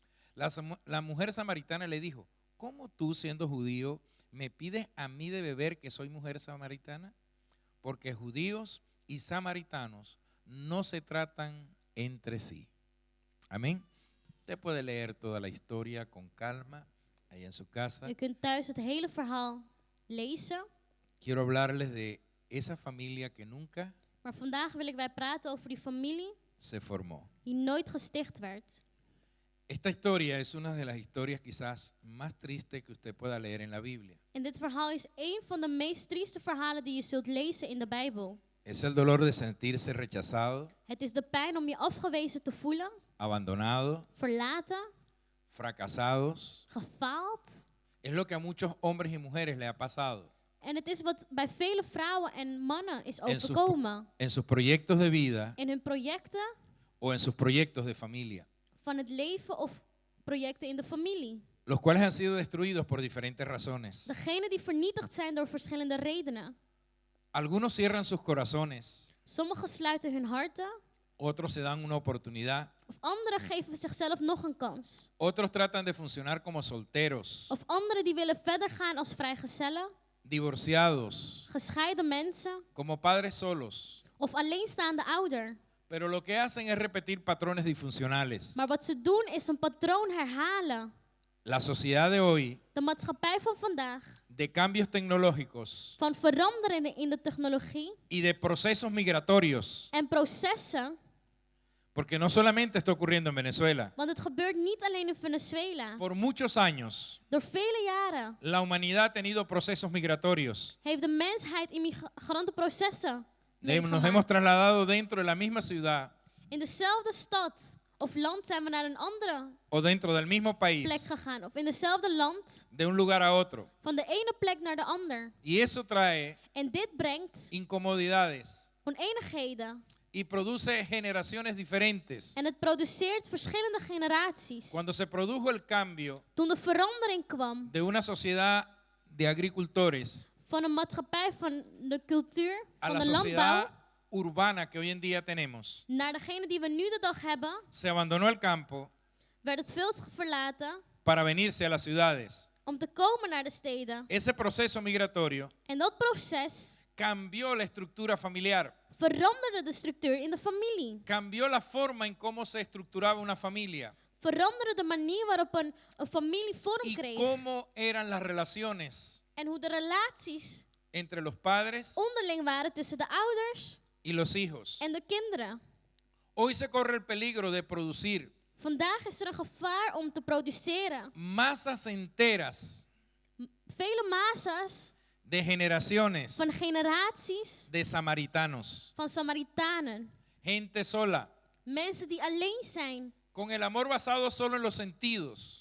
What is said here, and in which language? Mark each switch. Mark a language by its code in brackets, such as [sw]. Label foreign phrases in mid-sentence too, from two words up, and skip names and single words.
[es] La mujer samaritana le dijo, ¿cómo tú, siendo judío, me pides a mí de beber que soy mujer samaritana? Porque judíos y samaritanos no se tratan entre sí. Amén. Usted puede leer toda la historia con calma ahí en su casa. [nl] U kunt thuis het hele verhaal lezen. [es] Quiero hablarles de esa familia que nunca [nl] Maar vandaag wil ik wij praten over die familie [es] se formó. [nl] die nooit gesticht werd. [es] Esta historia es una de las historias quizás más tristes que usted pueda leer en la Biblia. [nl] En dit verhaal is één van de meest trieste verhalen die je zult lezen in de Bijbel. [es] Es el dolor de sentirse rechazado, [nl] Het is de pijn om je afgewezen te voelen, [es] abandonado, [nl] verlaten, [es] fracasados. [nl] gefaald. [es] Es lo que a muchos hombres y mujeres le ha pasado [nl] En het is wat bij vele vrouwen en mannen is [es] en sus, [nl] overkomen. [es] en sus proyectos de vida [nl] In hun projecten [es] o en sus proyectos de familia, [nl] van het leven of projecten in de familie. [es] los cuales han sido destruidos por diferentes razones. [nl] Degenen die vernietigd zijn door verschillende redenen. [es] Algunos cierran sus corazones, [nl] Sommigen sluiten hun harten, [es] otros se dan una oportunidad, [nl] of anderen geven zichzelf nog een kans. [es] otros tratan de funcionar como solteros, [nl] Of anderen die willen verder gaan als vrijgezellen, [es] divorciados, [nl] gescheiden mensen [es] como padres solos. [nl] of alleenstaande ouder. [es] Pero lo que hacen es repetir patrones disfuncionales. [nl] Maar wat ze doen is een patroon herhalen. [es] La sociedad de hoy, [nl] De maatschappij van vandaag, [es] de cambios tecnológicos [nl] van veranderingen in de technologie [es] y de procesos migratorios, [nl] en processen, [es] porque no solamente está ocurriendo en Venezuela. [nl] want het gebeurt niet alleen in Venezuela. [es] Por muchos años, [nl] Door vele jaren [es] la humanidad ha tenido procesos migratorios. [nl] heeft de mensheid immigrantenprocessen [es] Nos hemos [nl] meegemaakt. [es] trasladado dentro de la misma ciudad [nl] In dezelfde stad of land zijn we naar een andere [es] o dentro del mismo [nl] plek [es] país, [nl] gegaan. Of in dezelfde land, [es] de un lugar a otro. [nl] van de ene plek naar de ander. [es] Y eso trae [nl] En dit brengt [es] incomodidades [nl] oneenigheden. [es] y produce generaciones diferentes. [nl] En het produceert verschillende generaties. [es] Cuando se produjo el cambio [nl] Toen de verandering kwam [es] de una sociedad de agricultores [nl] van een maatschappij van de cultuur, [es] a [nl] van [es] la [nl] de landbouw, [es] sociedad urbana que hoy en día tenemos, [nl] naar degene die we nu de dag hebben, [es] se abandonó el campo [nl] werd het veld verlaten [es] para venirse a las ciudades. [nl] om te komen naar de steden. [es] Ese proceso migratorio [nl] En dat proces [es] cambió la estructura familiar, [nl] veranderde de structuur in de familie. [es] cambió la forma en cómo se estructuraba una familia [nl] Veranderde de manier waarop een familie vorm [es] y [nl] kreeg. [es] cómo eran las relaciones [nl] En hoe de relaties [es] entre los padres [nl] onderling waren tussen de ouders [es] y los hijos. [nl] en de kinderen. [es] Hoy se corre el peligro de producir [nl] Vandaag is er een gevaar om te produceren. [es] masas enteras [nl] Vele massa's [es] de generaciones [nl] van generaties [es] de samaritanos, [nl] van Samaritanen. [es] gente sola, [nl] Mensen die alleen zijn. [es] con el amor basado solo en los sentidos,